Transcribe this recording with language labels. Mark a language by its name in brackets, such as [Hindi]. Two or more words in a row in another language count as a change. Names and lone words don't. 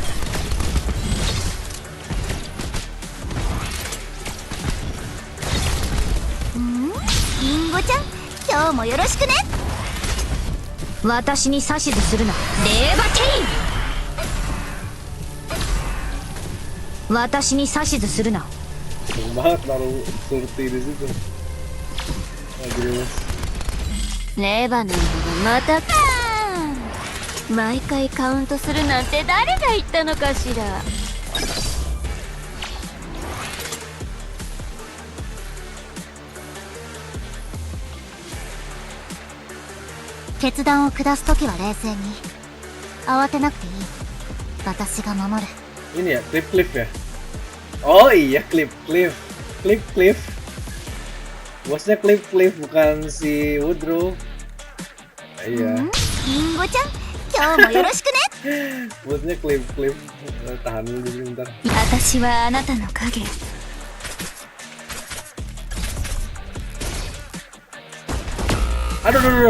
[Japanese] リンゴちゃん、今日もよろしくね。私に指図するな。レーバティーン。私に指図するな。 [Indonesian] Banget naruh surti di situ. Jelas. [Japanese] レバノンがまたかー。毎回カウントするなんて誰が言ったのかしら。決断を下すときは冷静に。慌てなくていい。私が守る。 [Indonesian] Ini ya, cliff ya. Oh iya, cliff. Bosnya cliff bukan si Woodrow. Iya. [Japanese] リンゴちゃん、今日もよろしくね。 [Indonesian] Bosnya cliff. Tahan dulu bentar. [Japanese] 私はあなたの影。 [Indonesian] Aduh.